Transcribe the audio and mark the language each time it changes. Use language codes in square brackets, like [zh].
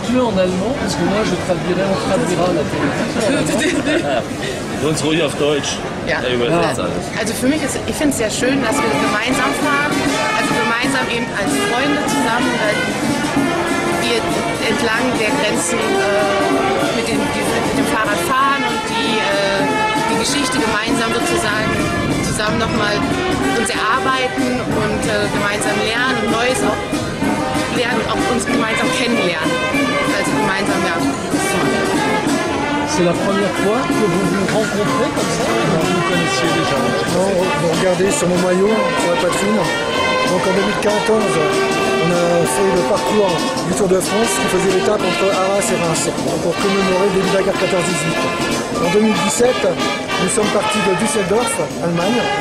[fr] dites-le en allemand, parce que moi je traduirai, on traduira la télévision. [de] Sonst ruhig auf Deutsch. Ja. Er übersetzt alles. Also für mich ist, ich finde es sehr schön, dass wir gemeinsam fahren, also gemeinsam eben als Freunde zusammen, weil wir entlang der Grenzen mit dem Fahrrad fahren und die Geschichte gemeinsam sozusagen zusammen nochmal uns erarbeiten und gemeinsam lernen und Neues auch lernen und auch uns gemeinsam kennenlernen. Also gemeinsam, ja. [fr] C'est la première fois que vous vous rencontrez comme ça ou vous vous connaissiez déjà? Non, vous regardez sur mon maillot, sur la poitrine. Donc en 2014, on a fait le parcours du Tour de France qui faisait l'étape entre Arras et Reims pour commémorer le début de la guerre 14-18. En 2017, nous sommes partis de Düsseldorf, Allemagne.